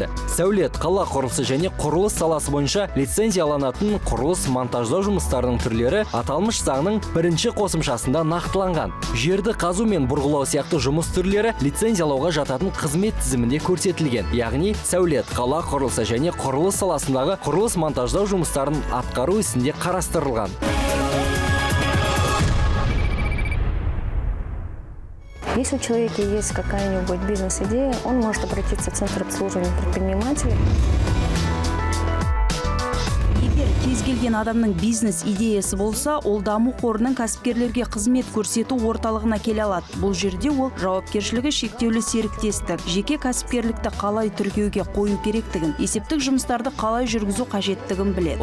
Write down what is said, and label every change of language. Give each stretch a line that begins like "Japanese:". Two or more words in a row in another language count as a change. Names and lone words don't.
Kazakh: Сәулет, қала құрылысы және құрылыс саласы бойынша лицензияланатын құрылыс монтаждау жұмыстарының түрлері аталмыш заңның бірінші қосымшасында нақтыланған. Жерді қазу мен бұрғылау сияқты жұмыс түрлері лицензиялауға жататын қызмет тізімінде көрсетілген. Яғни сәулет, қала құрылысы және құрылыс саласындағы құрылыс монтаждау жұмыстарын атқару ісінде қарастырылған.
Russian: Если у человека есть какая-нибудь бизнес-идея, он может обратиться в Центр обслуживания предпринимателей.
Kazakh: Егер кез келген адамның бизнес идеясы болса, ол даму қорының кәсіпкерлерге қызмет көрсету орталығына келе алады. Бұл жерде ол жауапкершілігі шектеулі серіктестік, жеке кәсіпкерлікті қалай тіркеуге қою керектігін, есептік жұмыстарды қалай жүргізу қажеттігін біледі.